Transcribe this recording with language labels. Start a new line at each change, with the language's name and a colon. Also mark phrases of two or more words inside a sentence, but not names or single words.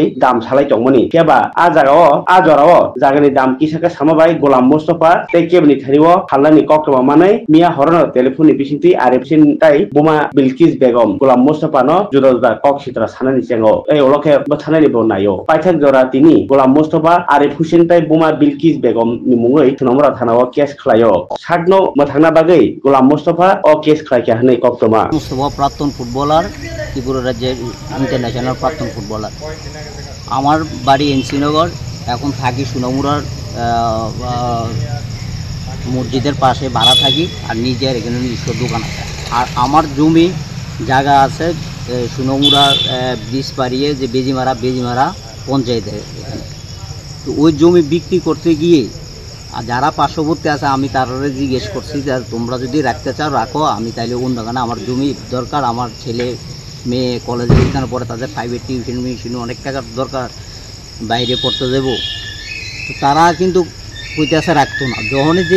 Kok Borok: दाम सालाय दंमोनि केबा आ जागाओ आ जराओ जागानि दाम किसाका सामाबाय गोलाम मुस्तफा ते केबनि थारिओ खालनानि कक्टमा मानै मिया हरनो टेलिफोननि बिसिंति आरिफ हुसेन ताई बुमा बिलकिस बेगम गोलाम मुस्तफा न जुदा जुदा कक सित्रा सानानि सेंगो ए ओलखे बथानानि बनायो पाइथाक जरा तिनि गोलाम मुस्तफा आरिफ हुसेन ताई बुमा बिलकिस बेगम नि मुङै तुनामुरा थानाव केस खलायो सागनो मथांना बागै गोलाम मुस्तफा ओ केस खलायखा हनै कक्टमा
Bangla: मुस्तफा প্রাক্তন ফুটবলার त्रिपुरा राज्যের ইন্টারন্যাশনাল প্রাক্তন ফুটবলার আমার বাড়ি এনসিনগর এখন থাকি সোনামুড়ার মসজিদের পাশে ভাড়া থাকি আর নিজের এখানে নিজস্ব দোকান আছে আর আমার জমি জায়গা আছে সোনামুড়ার ব্রিজ পাড়িয়ে যে বেজিমারা পঞ্চায়েতের এখানে তো ওই জমি বিক্রি করতে গিয়ে আর যারা পার্শ্ববর্তী আছে আমি তারা জিজ্ঞেস করছি যে তোমরা যদি রাখতে চাও রাখো আমি তাইলে অন্যখানে আমার জমি দরকার আমার ছেলে মেয়ে কলেজে এখানে পড়ে তাদের প্রাইভেট টিউশন মিউশন অনেক টাকার দরকার বাইরে পড়তে দেবো তো তারা কিন্তু কইতেছে রাখতো না যখনই যেই